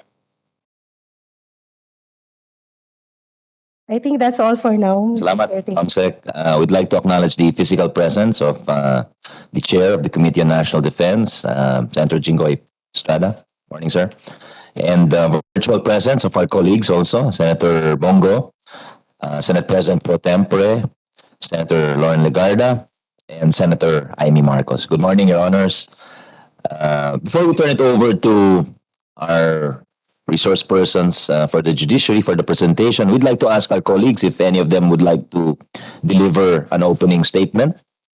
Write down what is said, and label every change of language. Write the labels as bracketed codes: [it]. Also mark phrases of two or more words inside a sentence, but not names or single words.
[en] I think that's all for now. Salamat, ComSec. We'd like to acknowledge the physical presence of the Chair of the Committee on National Defense, Senator Jingoy Estrada. Morning, sir. And virtual presence of our colleagues also, Senator Bongo, Senate President Pro Tempore, Senator Lauren Legarda, and Senator Amy Marcos. Good morning, Your Honors. Before we turn it over to our resource persons for the judiciary for the presentation, we'd like to ask our colleagues if any of them would like to deliver an opening statement.